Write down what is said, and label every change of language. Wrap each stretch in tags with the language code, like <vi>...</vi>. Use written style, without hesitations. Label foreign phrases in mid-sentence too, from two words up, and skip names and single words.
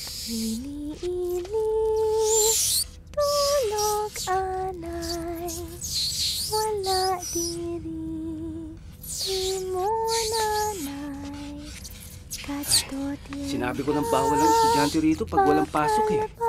<hil>Ili-ili, tulog anay, wala diri, imo nanay, kadto diri.</hil> <tl>Sinabi ko ng bawal ang estudyante rito pag walang pasok eh.</tl>